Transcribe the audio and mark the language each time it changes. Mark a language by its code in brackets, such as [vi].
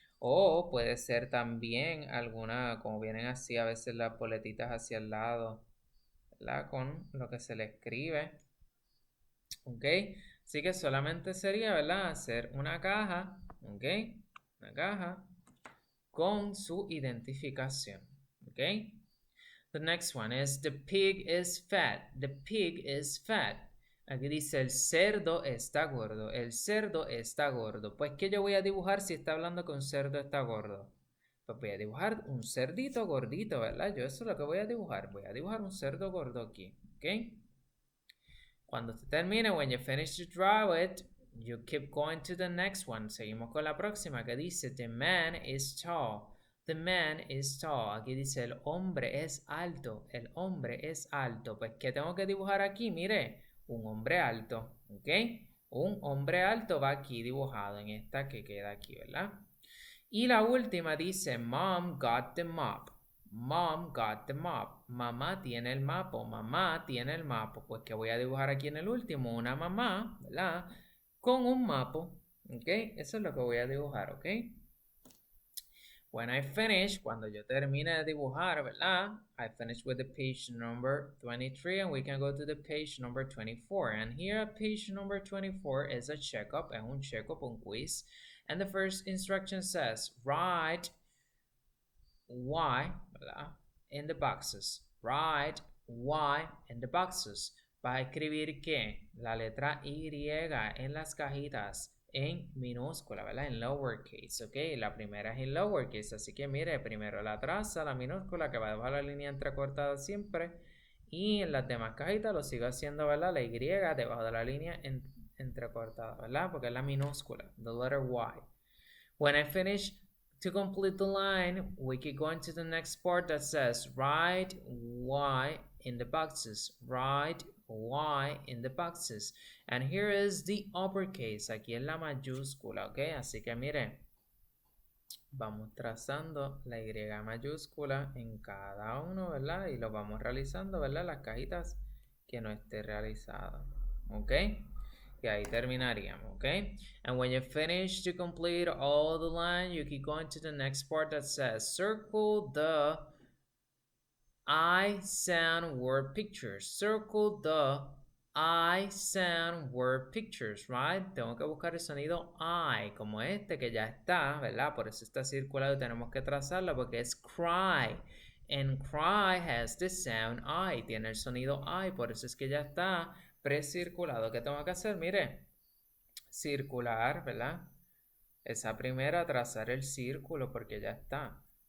[es] O puede ser también alguna, como vienen así a veces las boletitas hacia el lado, ¿verdad? Con lo que se le escribe, ¿ok? Así que solamente sería, ¿verdad? Hacer una caja, ¿ok? Una caja con su identificación, ¿ok? [en] The next one is the pig is fat. The pig is fat. [es] Aquí dice el cerdo está gordo. El cerdo está gordo. Pues, ¿qué yo voy a dibujar si está hablando que un cerdo está gordo? Pues voy a dibujar un cerdito gordito, ¿verdad? Yo eso es lo que voy a dibujar. Voy a dibujar un cerdo gordo aquí, ¿ok? Cuando se termine, [en] when you finish to draw it, you keep going to the next one. [es] Seguimos con la próxima que dice, [en] the man is tall. The man is tall. [es] Aquí dice, el hombre es alto. El hombre es alto. Pues, ¿qué tengo que dibujar aquí? Mire, un hombre alto, ¿ok? Un hombre alto va aquí dibujado en esta que queda aquí, ¿verdad? Y la última dice, [en] Mom got the mop. Mom got the mop. [es] Mamá tiene el mapo. Mamá tiene el mapo. Pues que voy a dibujar aquí en el último una mamá, ¿verdad? Con un mapo. ¿Ok? Eso es lo que voy a dibujar, ¿ok? [en] When I finish, [es] cuando yo termine de dibujar, ¿verdad? [en] I finish with the page number 23 and we can go to the page number 24. And here at page number 24 is a checkup, [es] es un checkup, un quiz. [en] And the first instruction says, write Y, ¿verdad? In the boxes. Write Y in the boxes. [es] Va a escribir ¿qué? La letra Y en las cajitas en minúscula, ¿verdad? En lowercase, ¿ok? La primera es en lowercase, así que mire, primero la traza, la minúscula, que va debajo de la línea entrecortada siempre. Y en las demás cajitas lo sigo haciendo, ¿verdad? La Y debajo de la línea entrecortada, ¿verdad? Porque es la minúscula, [en] the letter Y. When I finish to complete the line, we keep going to the next part that says write Y in the boxes. Write Y in the boxes. And here is the uppercase. [es] Aquí es la mayúscula, ¿ok? Así que mire, vamos trazando la Y mayúscula en cada uno, ¿verdad? Y lo vamos realizando, ¿verdad? Las cajitas que no esté realizado, ¿ok? Y ahí terminaríamos, ¿ok? [en] And when you finish to complete all the line, you keep going to the next part that says circle the I sound word pictures. Circle the I sound word pictures, right? [es] Tengo que buscar el sonido I, como este que ya está, ¿verdad? Por eso está circulado y tenemos que trazarlo porque es cry. [en] And cry has the sound I, [es] tiene el sonido I, por eso es que ya está precirculado. ¿Qué tengo que hacer? Mire, circular, ¿verdad? Esa primera, trazar el círculo porque ya está.